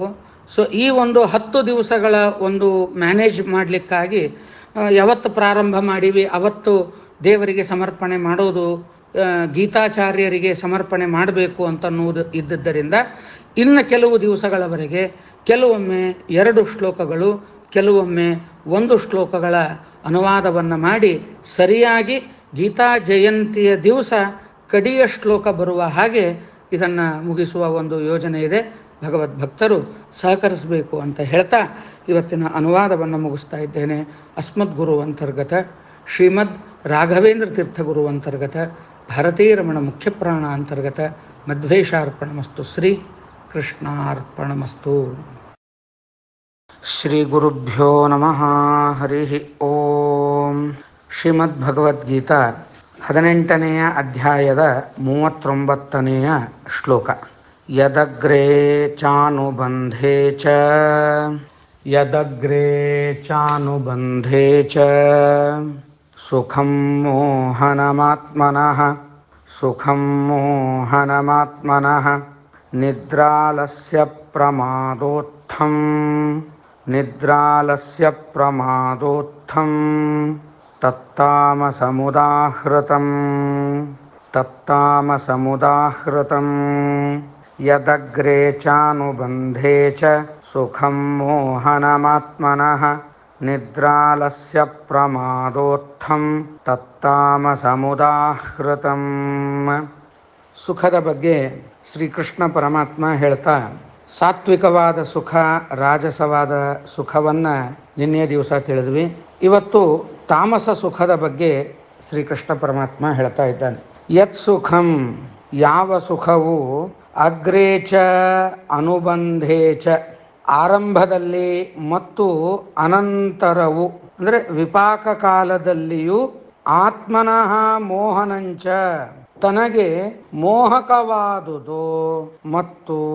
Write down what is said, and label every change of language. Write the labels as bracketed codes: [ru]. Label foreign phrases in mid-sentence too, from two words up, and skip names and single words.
[kn] ಸೊ ಈ ಒಂದು 10 ದಿವಸಗಳ ಒಂದು ಮ್ಯಾನೇಜ್ ಮಾಡಲಿಕ್ಕಾಗಿ ಯಾವತ್ತು ಪ್ರಾರಂಭ ಮಾಡೀವಿ ಅವತ್ತು ದೇವರಿಗೆ ಸಮರ್ಪಣೆ ಮಾಡೋದು, ಗೀತಾಚಾರ್ಯರಿಗೆ ಸಮರ್ಪಣೆ ಮಾಡಬೇಕು ಅಂತನ್ನುವುದು ಇದ್ದದ್ದರಿಂದ ಇನ್ನು ಕೆಲವು ದಿವಸಗಳವರೆಗೆ ಕೆಲವೊಮ್ಮೆ 2 ಶ್ಲೋಕಗಳು, ಕೆಲವೊಮ್ಮೆ 1 ಶ್ಲೋಕಗಳ ಅನುವಾದವನ್ನು ಮಾಡಿ ಸರಿಯಾಗಿ ಗೀತಾ ಜಯಂತಿಯ ದಿವಸ ಕಡೆಯ ಶ್ಲೋಕ ಬರುವ ಹಾಗೆ ಇದನ್ನು ಮುಗಿಸುವ ಒಂದು ಯೋಜನೆ ಇದೆ. ಭಗವದ್ಭಕ್ತರು ಸಹಕರಿಸಬೇಕು ಅಂತ ಹೇಳ್ತಾ ಇವತ್ತಿನ ಅನುವಾದವನ್ನು ಮುಗಿಸ್ತಾ ಇದ್ದೇನೆ. [sa] ಅಸ್ಮದ್ಗುರು ಅಂತರ್ಗತ ಶ್ರೀಮದ್ ರಾಘವೇಂದ್ರ ತೀರ್ಥಗುರು ಅಂತರ್ಗತ ಭಾರತೀರಮಣ ಮುಖ್ಯಪ್ರಾಣ ಅಂತರ್ಗತ ಮಧ್ವೇಶಾರ್ಪಣಮಸ್ತು. ಶ್ರೀ ಕೃಷ್ಣಾರ್ಪಣಮಸ್ತು. ಶ್ರೀ ಗುರುಭ್ಯೋ ನಮಃ. ಹರಿ ಓಂ. [kn] ಶ್ರೀಮದ್ಭಗವದ್ಗೀತಾ 18ನೆಯ ಅಧ್ಯಾಯದ 39ನೆಯ ಶ್ಲೋಕ. [sa] ಯದಗ್ರೇ ಚಾನುಬಂಧೇ ಚ ಸುಖಂ ಮೋಹನಮಾತ್ಮನಃ ನಿದ್ರಾಲಸ್ಯ ಪ್ರಮಾದೋತ್ಥಂ ತತ್ತಾಮಸಮುದಾಹೃತಂ ಯದಗ್ರೇ ಚಾನುಬಂಧೇ ಚ ಸುಖಂ ಮೋಹನಮಾತ್ಮನಃ ನಿದ್ರಾಲಸ್ಯ ಪ್ರಮಾದೋತ್ಥಂ ತತ್ತಾಮಸಮುದಾಹೃತಂ. [kn] ಸುಖದ ಬಗ್ಗೆ ಶ್ರೀಕೃಷ್ಣ ಪರಮಾತ್ಮ ಹೇಳ್ತಾ, ಸಾತ್ವಿಕವಾದ ಸುಖ, ರಾಜಸವಾದ ಸುಖವನ್ನು ನಿನ್ನೆ ದಿವಸ ತಿಳಿದ್ವಿ. ಇವತ್ತು ತಾಮಸ ಸುಖದ ಬಗ್ಗೆ ಶ್ರೀಕೃಷ್ಣ ಪರಮಾತ್ಮ ಹೇಳ್ತಾ ಇದ್ದಾನೆ. [sa] ಯತ್ ಸುಖಂ, [kn] ಯಾವ ಸುಖವು [sa] ಅಗ್ರೇಚ ಅನುಬಂಧೇಚ, [kn] ಆರಂಭದಲ್ಲಿ ಮತ್ತು ಅನಂತರವು ಅಂದರೆ ವಿಪಾಕ ಕಾಲದಲ್ಲಿಯೂ, [sa] ಆತ್ಮನಃ ಮೋಹನಂಚ, [kn] ತನಗೆ ಮೋಹಕವಾದುದು, ಮತ್ತು